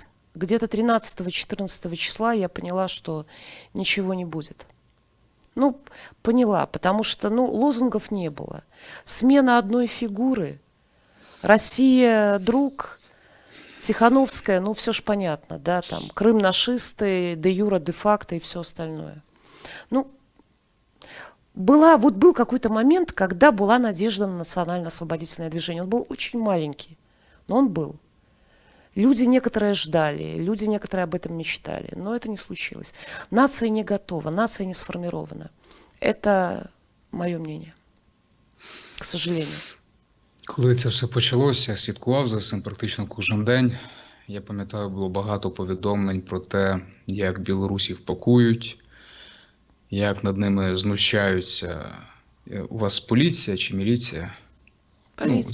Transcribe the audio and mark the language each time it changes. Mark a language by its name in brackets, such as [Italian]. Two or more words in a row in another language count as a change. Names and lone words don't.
[Russian] Где-то 13-14 числа я поняла, что ничего не будет. Поняла, потому что, лозунгов не было. Смена одной фигуры. Россия, друг, Тихановская, все ж понятно, да, там, Крым нашисты, де юра, де факто и все остальное. Был какой-то момент, когда была надежда на национально-освободительное движение. Он был очень маленький, но он был. Люди некоторые ждали, люди некоторые об этом мечтали, но это не случилось. Нация не готова, нация не сформирована. Это мое мнение, к сожалению. [Ukrainian] Коли це все почалося, я слідкував за цим практично кожен день. Я пам'ятаю, було багато повідомлень про те, як білорусів пакують, як над ними знущаються. У вас поліція чи міліція? Поліція.